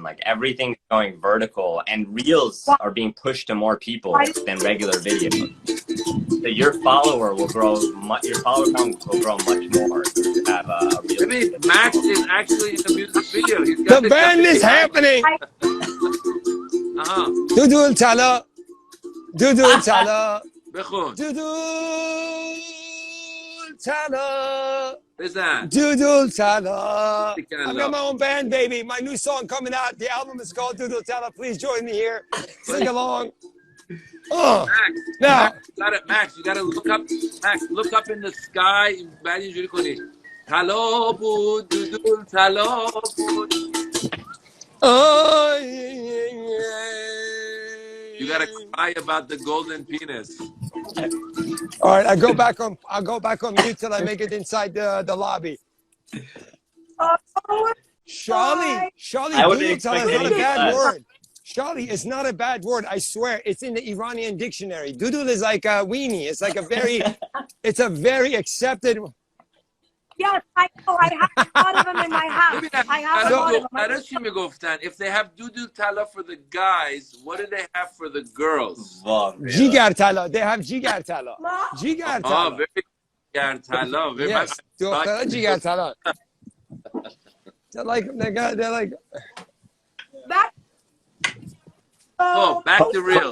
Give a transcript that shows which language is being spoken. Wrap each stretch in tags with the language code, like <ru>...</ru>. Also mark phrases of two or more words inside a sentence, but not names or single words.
<en>Like everything's going vertical, and reels are being pushed to more people than regular video. So your follower will grow. Your follower count will grow much more if you have a reel. I mean, Max is actually in the music video. He's got the band is happening.</en> <fa>دودول طلا بخون. دودول طلا بزن.</fa> <en>Doodle Tala. Stick it in I've low. got my own band, baby. My new song coming out. The album is called Doodle Tala. Please join me here. Sing along. Oh, now. Max, you gotta look up. Max, look up in the sky.</en> <fa>بعد اینجوری کنی. طلا بود دودول طلا بود.</fa> <en>Oh, You gotta cry about the golden penis. all right, I'll go back on mute till I make it inside the lobby. Shali, I wouldn't Doodle Tala is expect not a bad anything less. word. Shali, it's not a bad word. I swear, it's in the Iranian dictionary. Doodle is like a weenie. It's like it's a very accepted. Yes, I know. I have a lot of them in my house. I have a lot of them.</en> <fa>برای چی میگفتن</fa> <en>if they have دودول طلا for the guys, what do they have for the girls? Jigar Tala. They have Jigar Tala. Jigar Oh, Tala. very Jigar Tala. Yes, Jigar Tala. They're like. Back to reels.</en>